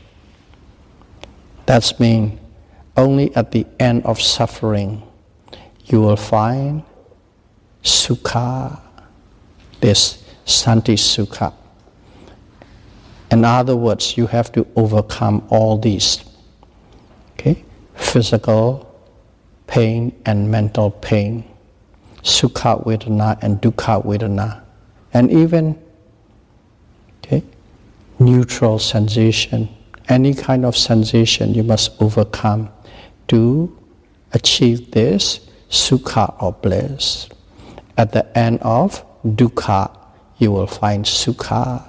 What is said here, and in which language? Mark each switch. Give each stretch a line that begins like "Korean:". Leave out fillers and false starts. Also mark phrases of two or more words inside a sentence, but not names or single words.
English: That means only at the end of suffering, you will find sukha, this
Pali: santi sukha.
English: In other words, you have to overcome all these, okay? Physical pain and mental pain,
Pali: sukha vedana and dukkha vedana,
English: and even neutral sensation, any kind of sensation you must overcome to achieve this sukha or bliss. At the end of dukkha, you will find sukha.